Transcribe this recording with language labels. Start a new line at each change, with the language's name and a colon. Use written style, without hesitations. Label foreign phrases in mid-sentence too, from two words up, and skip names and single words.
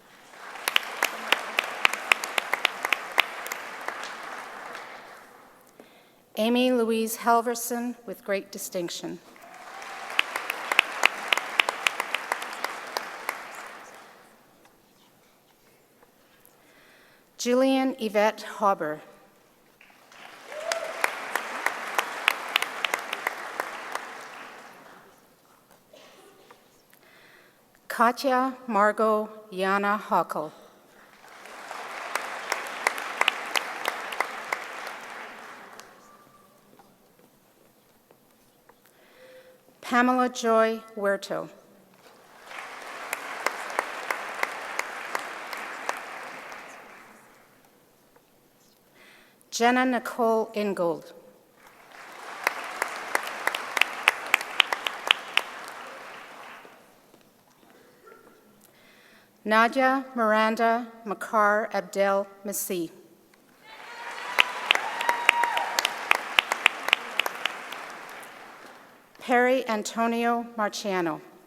English: Amy Louise Halverson with great distinction. Jillian Yvette Hauber. Katya Margot Yana Hockel. Pamela Joy Huerto. Jenna Nicole Ingold. Nadia Miranda Makar Abdel Messi. Perry Antonio Marciano.